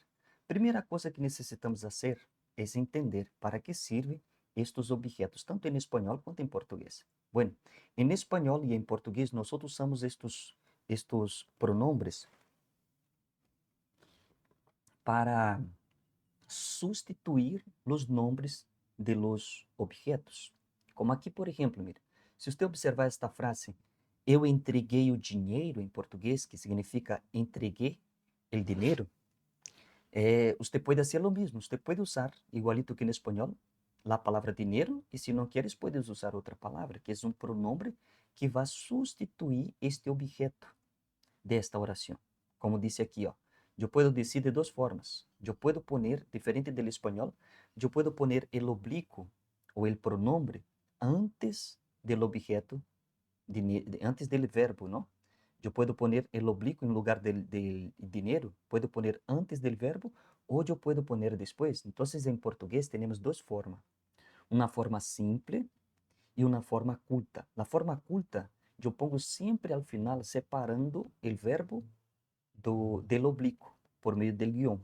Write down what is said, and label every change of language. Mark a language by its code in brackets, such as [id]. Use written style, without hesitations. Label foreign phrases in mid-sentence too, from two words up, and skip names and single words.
[es] Primera cosa que necesitamos hacer es entender para qué sirven estos objetos, tanto en español quanto en portugués. Bueno, en español y en portugués nosotros usamos estos pronombres para sustituir los nombres de los objetos. [pt] Como aqui, por exemplo, mire, se você observar esta frase, eu entreguei o dinheiro em português, que significa entreguei el dinheiro, você pode fazer o mesmo, você pode usar, igualito que no espanhol, a palavra dinheiro, e se não queres, [es] puedes usar [pt] outra palavra, que é um pronombre que vai substituir este objeto desta oração. Como disse aqui, ó, eu posso dizer de duas formas. Eu posso poner, diferente do espanhol, eu posso [es] poner el oblíquo [pt] ou [es] el pronombre antes del objeto, antes del verbo, [pt] ¿no? Eu posso [es] poner el oblíquo [pt] em lugar del dinheiro, posso [es] poner antes del verbo [pt] ou eu posso poner depois. Então, em português, temos duas formas. Uma forma simple e uma forma culta. A forma culta, eu pongo sempre ao final, separando o verbo del oblíquo por meio del guião.